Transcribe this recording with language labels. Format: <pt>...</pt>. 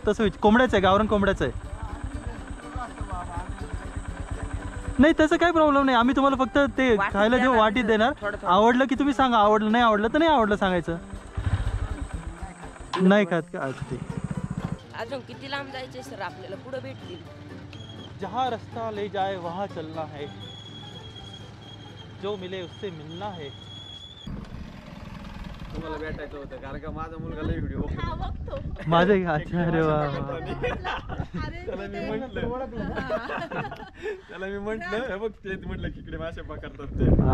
<mr>तसं कोंबड्याचं आहे, गावरान कोंबड्याचं आहे. नाही तसं काही प्रॉब्लेम नाही. आम्ही तुम्हाला फक्त ते खायला देऊ, वाटीत देणार. आवडलं की तुम्ही सांगा, आवडलं नाही आवडलं तर नाही आवडलं सांगायचं. नाही खात का? अच्छा ठीक. अजून किती लांब जायचे सर आपल्याला? पुढे भेटतील.</mr> <hi>जहाँ रास्ता ले जाए वहाँ चलना है, जो मिले उससे मिलना है.</hi> <mr>तुम्हाला भेटायचं होतं कारण का माझा मुलगा लय व्हिडिओ बघतो. माझे अच्छा. अरे वा. त्याला मी म्हंटल हे बघ ते म्हटलं की इकडे मासे पकडतात ते.</mr>